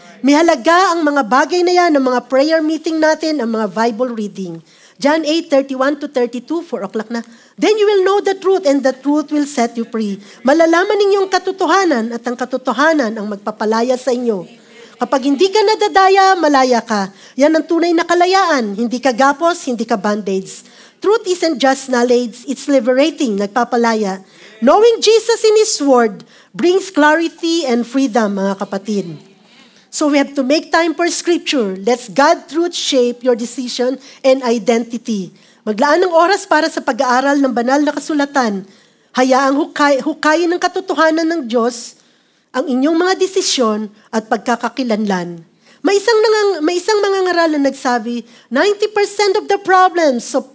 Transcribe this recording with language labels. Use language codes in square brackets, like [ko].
[tl] May halaga ang mga bagay na yan, ang mga prayer meeting natin, ang mga Bible reading. [en] John 8:31-32, 4 o'clock na. Then you will know the truth and the truth will set you free. [tl] Malalaman ninyong katotohanan at ang katotohanan ang magpapalaya sa inyo. Kapag hindi ka nadadaya, malaya ka. Yan ang tunay na kalayaan. Hindi ka gapos, hindi ka band-aids. [en] Truth isn't just knowledge, it's liberating, [tl] nagpapalaya. [en] Knowing Jesus in His Word brings clarity and freedom, [tl] mga kapatid. [en] So we have to make time for Scripture. Let's God truth shape your decision and identity. [tl] Maglaan ng oras para sa pag-aaral ng banal na kasulatan. Hayaang hukayin ng katotohanan ng Diyos ang inyong mga desisyon at pagkakakilanlan. May isang mangangaral na nagsabi, [en] 90% of the problems